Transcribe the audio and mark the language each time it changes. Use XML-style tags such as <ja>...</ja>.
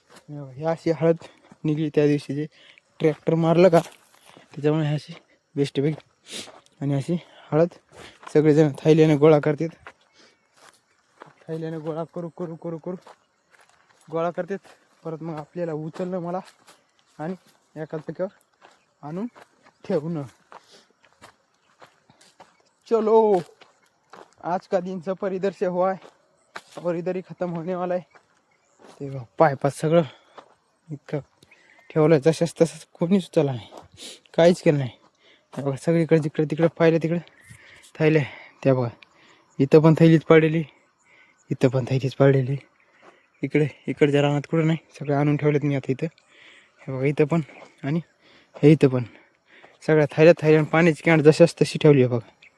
<mr>हे अशी हळद निघली त्या दिवशी, जे ट्रॅक्टर मारलं का त्याच्यामुळे अशी बेस्ट पैकी. आणि अशी हळद सगळेजण थैल्याने गोळा करतात. थैल्याने गोळा करू करू करू करू गोळा करतात. परत मग आपल्याला उचलणं मला आणि एका जागेवर आणून ठेवणं.</mr> <hi>चलो, आज का दिन सफर इधर से हुआ है और इधर ही ख़त्म होने वाला है.</hi> <mr>ते पायपात सगळं इतकं ठेवलं, जसंच तसंच कोणीच उचलला नाही, काहीच केलं नाही. त्या बघा, सगळीकडे जिकडे तिकडे पाहिलं तिकडे थैले. त्या बघा, इथं पण थैलीच पडलेली, इथं पण थैलीच पडलेली. इकडच्या रानात कुठं नाही, सगळे आणून ठेवलेत मी आता इथं. हे बघा इथं पण आणि हे इथं पण सगळ्या थायऱ्यात पाण्याची कॅन जशाच तशी ठेवली आहे बघा.</mr>